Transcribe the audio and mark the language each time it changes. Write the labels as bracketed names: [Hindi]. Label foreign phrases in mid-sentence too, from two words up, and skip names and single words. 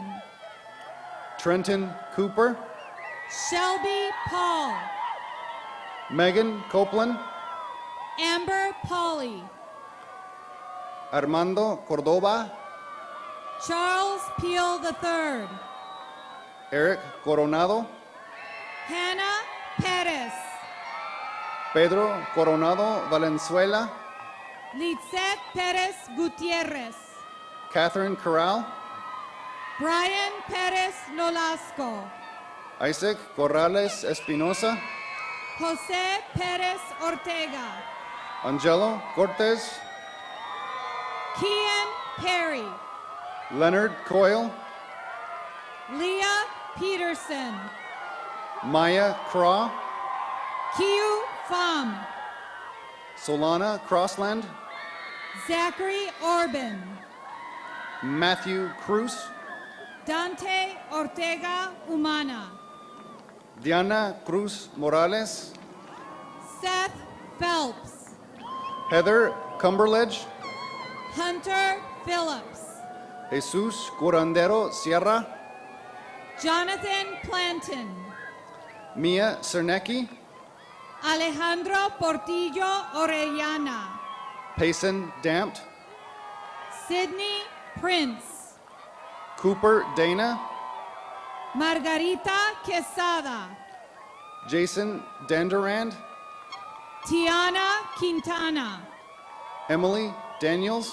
[English] Trenton Cooper, Shelby Paul, Megan Copeland, Amber Polly, Armando Cordoba, Charles Peel III, Eric Coronado, Hannah Perez, Pedro Coronado Valenzuela, Litzet Perez Gutierrez, Catherine Corral, Brian Perez Nolasco, Isaac Corrales Espinosa, Jose Perez Ortega, Angelo Cortez, Kian Perry, Leonard Coyle, Leah Peterson, Maya Craw, Kiu Pham, Solana Crossland, Zachary Orban, Matthew Cruz, Dante Ortega Humana, Diana Cruz Morales, Seth Phelps, Heather Cumberledge, Hunter Phillips, Jesus Curandero Sierra, Jonathan Planton, Mia Cernecki, Alejandro Portillo Orellana, Payson Dampt, Sydney Prince, Cooper Dana, Margarita Quesada, Jason Danderand, Tiana Quintana, Emily Daniels,